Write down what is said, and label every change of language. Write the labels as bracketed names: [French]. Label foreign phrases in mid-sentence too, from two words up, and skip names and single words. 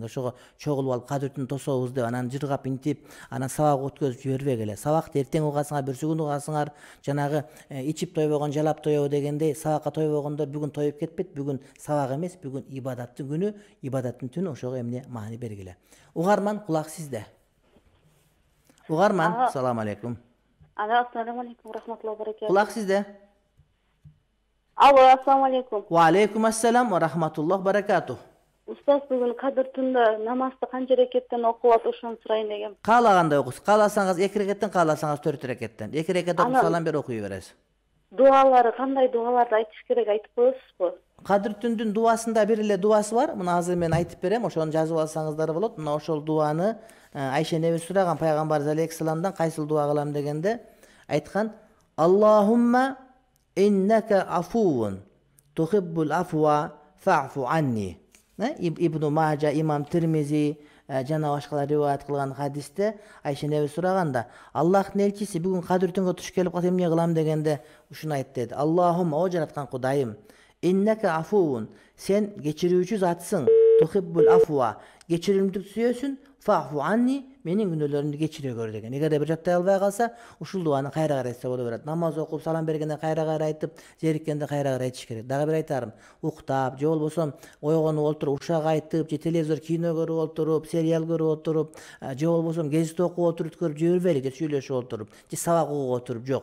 [Kyrgyz] Ошого чогулуп алып кадыр түн тособуз деп, анан жыргап интип, анан сабак өткөзүп жибербегиле. Сабакты эртең угасыңар, бүрсүгүн угасыңар, жанагы ичип тойбогон жалап тоебу дегендей, сабакка тойбогондор бүгүн тоюп кетпейт. Бүгүн сабак эмес, бүгүн ибадаттын күнү, ибадаттын түнү. Ошого эмне маани бергиле. Угарман, кулак сизде. Угарман, [Arabic] السلام عليكم. السلام عليكم رحمة الله وبركاته. [Kyrgyz] Кулак сизде. Алло, [Arabic] السلام عليكم. وعليكم السلام ورحمة الله بركاته. [Kyrgyz] Устаз, бүгүн кадыр түндө намазды канча рекеттен окуп ошону сурайын дегем. Каалагандай окуңуз. Кааласаңыз 2 рекеттен, кааласаңыз 4 рекеттен. 2 рекет окуп салам бер окуй бересиз. Дуалары кандай дуаларды айтыш керек, айтып коесузбу? Кадыр түндүн дуасында бир эле дуасы бар. Мына азыр мен айтып берем, ошону жазып алсаңыздар болот. Мына ошол дуаны Айша неби сураган пайгамбар алейхиссаламдан кайсыл дуа кылам дегенде айткан: [Arabic] اللهم إنك عفو تحب العفو فاعف عني. [Kyrgyz] Ибн Мажа, имам Тирмизи жана башкалар риваят кылган хадисте Айша неби сураганда, Аллахтын элчиси бүгүн кадыр түнгө туш келип калса эмне кылам дегенде ушуну айт деди. Аллахумма, о жараткан Кудайым, [Arabic] إنك عفو, [Kyrgyz] сен кечирүүчү затсың, [Arabic] تحب العفو, [Kyrgyz] кечиримдик сүйөсүн, [Arabic] فاعف عني, [Kyrgyz] менин күнөөлөрүмдү кечире көр деген. Эгерде бир жаттай албай калса, ушул дуаны кайра кайра айтса боло берет. Намаз окуп, салам бергенде кайра кайра айтып, зериккенде кайра кайра айтыш керек. Дагы бир айтарым, уктап, же болбосо ойгонуп олтуруп, ушак айтып, же телевизор кино көрүп олтуруп, сериал көрүп олтуруп, же болбосо гезит окуп отуруп өткөрүп жибербейли, же сүйлөшүп олтуруп, же сабак угуп отуруп, жок.